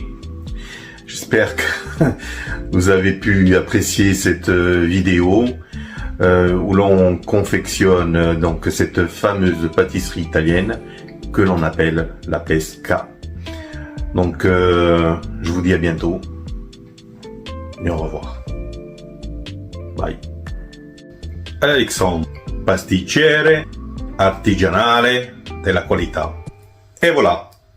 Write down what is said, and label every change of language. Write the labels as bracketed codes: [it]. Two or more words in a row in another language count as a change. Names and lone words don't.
[fr] J'espère que vous avez pu apprécier cette vidéo où l'on confectionne donc cette fameuse pâtisserie italienne que l'on appelle la pesca. Donc je vous dis à bientôt et au revoir. Bye. Alexandre, [it] pasticcere artigianale della qualità. [fr] Et voilà.